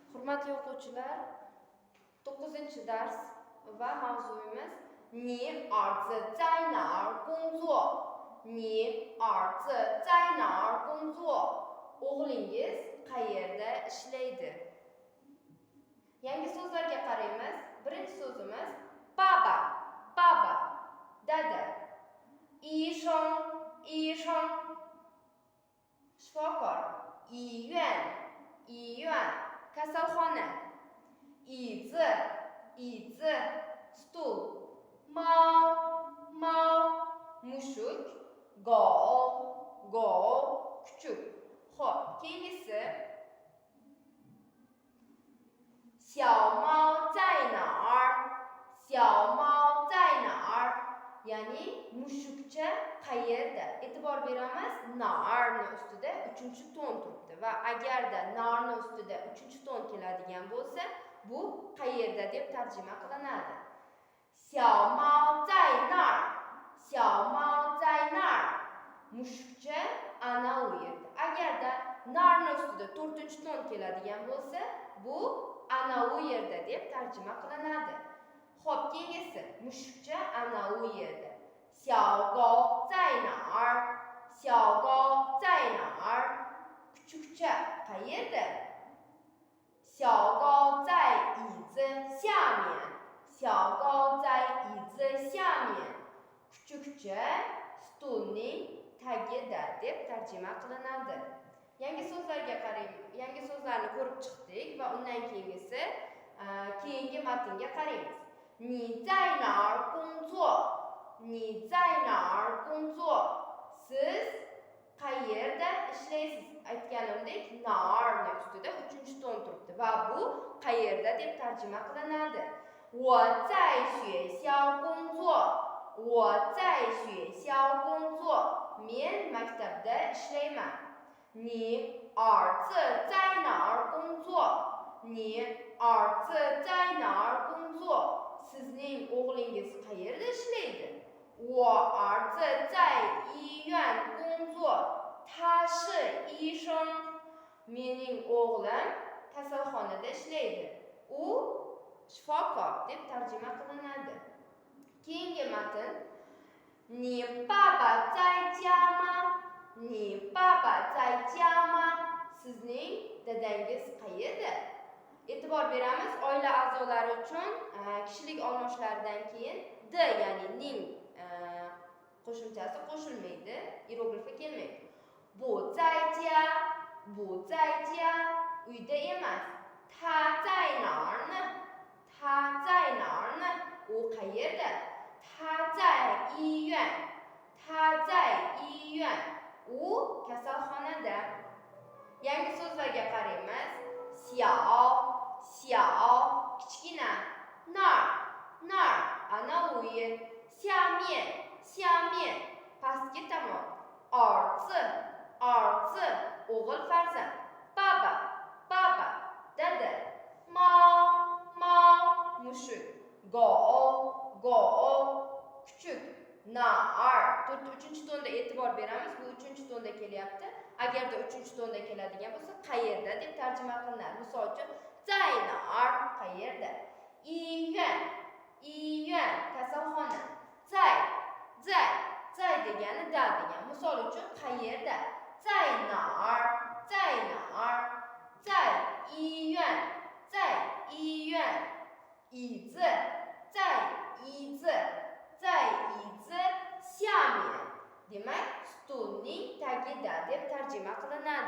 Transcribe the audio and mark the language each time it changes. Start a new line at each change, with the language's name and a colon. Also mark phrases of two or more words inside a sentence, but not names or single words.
Uzbek: Hurmatli o'quvchilar, 9-dars va mavzuyimiz
Chinese: Ni 儿子在哪儿工作? Ni儿子在哪儿工作?
Uzbek: O'g'lingiz qayerda ishlaydi? Yangi so'zlarga qaraymiz. Birinchi so'zimiz baba, baba, dada.
Chinese: 医生, 医生,
Uzbek: shifokor,
Chinese: 医院, 医院,
Uzbek: kasalxona,
Chinese: 椅子, 椅子,
Uzbek: stul,
Chinese: 猫, 猫,
Uzbek: mushuk, gov, gov, kuchuk. Xo'p, keyingisi
Chinese: 小猫在哪儿? 小猫在哪儿?
Uzbek: Ya'ni mushukcha qayerda? E'tibor beramiz, narni ustida 3-ton turibdi va agarda narni ustida 3-ton keladigan bo'lsa, bu qayerda deb tarjima qilinadi.
Chinese: 小猫在那儿, 小猫在那儿.
Uzbek: Mushukcha ana u yerda. Agarda narni ustida 4-ton keladigan bo'lsa, bu ana u yerda deb tarjima qilinadi. Xo'p, keyingisi mushukcha ana u yerda.
Chinese: 小狗在哪儿? 小狗在哪儿?
Uzbek: Kuchukcha qayerda?
Chinese: 小狗在椅子下面. 小狗在椅子下面.
Uzbek: Kuchukcha stulning tagida deb tarjima qilinadi. Yangi so'zlarga qaraymiz. Yangi so'zlarni ko'rib chiqdik va undan keyingisi keyingi matnga qaraymiz.
Chinese: 你在哪儿工作? 你在哪儿工作?
Uzbek: Siz qayerda ishlaysiz? Aytganimdek, narni ustida 3-ton turibdi va bu qayerda deb tarjima qilinadi.
Chinese: 我在学校工作. 我在学校工作.
Uzbek: Men maktabda ishlayman.
Chinese: 你儿子在哪儿工作? 你儿子在哪儿工作?
Uzbek: Sizning o'g'lingiz qayerda ishlaydi?
Chinese: 我儿子在医院工作. 他是医生.
Uzbek: Mening o'g'lim kasalxonada ishlaydi. U shifokor deb tarjima qilinadi. Keyingi matn.
Chinese: 你爸爸在家吗? 你爸爸在家吗?
Uzbek: Sizning dadangiz qayerda? E'tibor beramiz, oila a'zolari uchun kishilik olmoshlaridan keyin d ya'ni ning qo'shimchasi qo'shilmaydi, hieroglifi kelmaydi.
Chinese: 不在家, 不在家,
Uzbek: uyda emas.
Chinese: 他在哪儿呢? 他在哪儿呢?
Uzbek: U qayerda?
Chinese: 他在医院. 他在医院.
Uzbek: U kasalxonada. Yangi so'zlarga qaraymiz.
Chinese: 小, 小,
Uzbek: kichkina.
Chinese: 那儿, 那儿,
Uzbek: ana u yer.
Chinese: 下面, 下面,
Uzbek: pastki tomon.
Chinese: 儿子, 儿子,
Uzbek: o'g'il farzand.
Chinese: 爸爸, 爸爸,
Uzbek: dada.
Chinese: 猫, 猫,
Uzbek: mushuk. Gov, gov, kuchuk. Nar. 3-tonda e'tibor beramiz. Bu 3-tonda kelyapti. Agarda 3-tonda keladigan bo'lsa, qayerda deb tarjima qilinadi. Misol uchun,
Chinese: 在哪儿
Uzbek: qayerda?
Chinese: 医院, 医院,
Uzbek: kasalxona.
Chinese: 在, 在
Uzbek: degani da degan. Misol uchun, qayerda?
Chinese: 在哪儿, 在哪儿? 在医院, 在医院. 椅子, 在椅子, 在椅子下面.
Uzbek: Demak, stulning tagida deb tarjima qilinadi.